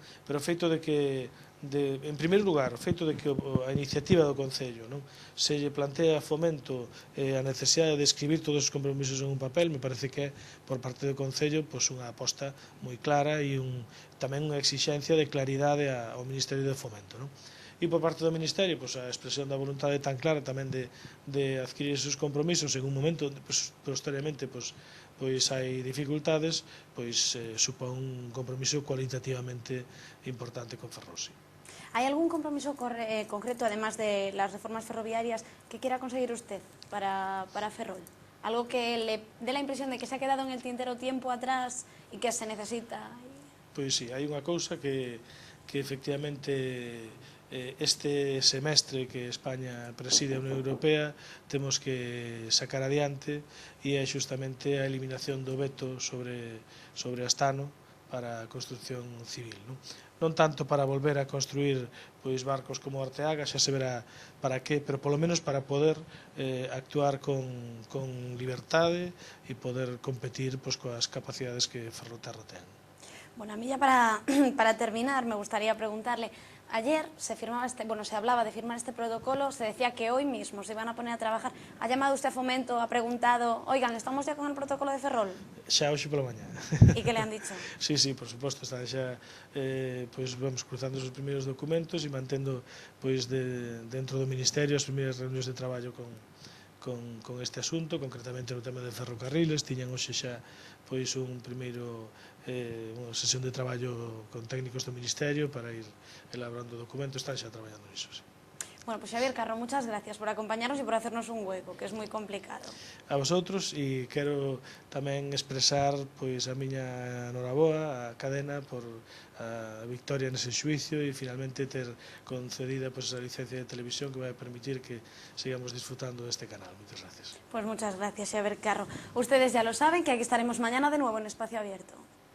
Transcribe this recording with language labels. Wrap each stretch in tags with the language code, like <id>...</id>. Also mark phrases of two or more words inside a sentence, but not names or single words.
<gl>Pero o feito de que, en primeiro lugar, o feito de que a iniciativa do Concello se lle plantea a Fomento a necesidade de escribir todos os compromisos en un papel, me parece que é, por parte do Concello, unha aposta moi clara e tamén unha exixencia de claridade ao Ministerio de Fomento, non? E por parte do Ministerio, a expresión da voluntade tan clara tamén de adquirir esos compromisos en un momento, posteriormente, pois hai dificultades, supón un compromiso cualitativamente importante con Ferrol.</gl> <es>¿Hay algún compromiso concreto, además de las reformas ferroviarias, que quiera conseguir usted para Ferrol? Algo que le dé la impresión de que se ha quedado en el tintero tiempo atrás y que se necesita.</es> <gl>Pois sí, hai unha cousa que efectivamente este semestre que España preside a Unión Europea temos que sacar adiante e é xustamente a eliminación do veto sobre Astano para a construcción civil, non tanto para volver a construir barcos como Arteaga, xa se verá para que, pero polo menos para poder actuar con libertade e poder competir coas capacidades que Ferroterra ten.</gl> <es>Bueno, a mí ya para terminar me gustaría preguntarle, ayer se hablaba de firmar este protocolo, se decía que hoy mismo se iban a poner a trabajar. ¿Ha llamado usted a Fomento, ha preguntado, oigan, ¿estamos ya con el protocolo de Ferrol?</es> <gl>Xa hoxe pola mañá.</gl> <es>¿Y qué le han dicho?</es> <gl>Sí, por suposto, están xa vamos cruzando os primeiros documentos e mantendo dentro do Ministerio as primeiras reunións de traballo con este asunto, concretamente no tema de ferrocarriles. Tiñan hoxe xa unha sesión de traballo con técnicos do Ministerio para ir elaborando documentos, están xa traballando niso.</gl> <es>Bueno, pues Xavier Carro, muchas gracias por acompañarnos y por hacernos un hueco, que es moi complicado.</es> <gl>A vosotros, e quero tamén expresar pois a miña noraboa á cadena por a victoria nese xuicio e finalmente ter concedida pois esa licencia de televisión que vai permitir que sigamos disfrutando deste canal. Moitas gracias.</gl> <es>Pues muchas gracias, Xavier Carro. Ustedes ya lo saben que aquí estaremos mañana de nuevo en Espacio Abierto.</es>